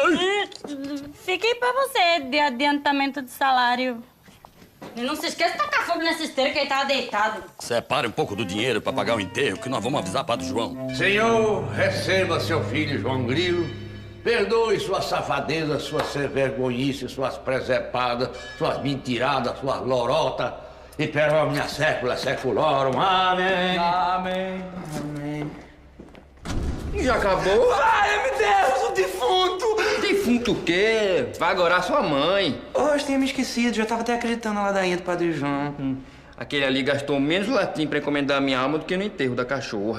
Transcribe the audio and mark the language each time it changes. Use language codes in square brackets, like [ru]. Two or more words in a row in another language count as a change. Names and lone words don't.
[pt] Fiquei pra você de adiantamento de salário. E não se esqueça de tacar fogo nessa esteira que ele tava deitado. Separe um pouco do dinheiro pra pagar o enterro, que nós vamos avisar Padre João. Senhor, receba seu filho João Grilo. Perdoe suas safadezas, suas vergonhices, suas presepadas, suas mentiradas, suas lorotas. [la] E per omnia secula seculorum. [pt] Amém. Amém. Amém. Já acabou? Ai, meu Deus, o defunto! Defunto o quê? Vai adorar sua mãe. Hoje tinha me esquecido, já tava até acreditando na ladainha do Padre João. Aquele ali gastou menos latim pra encomendar a minha alma do que no enterro da cachorra.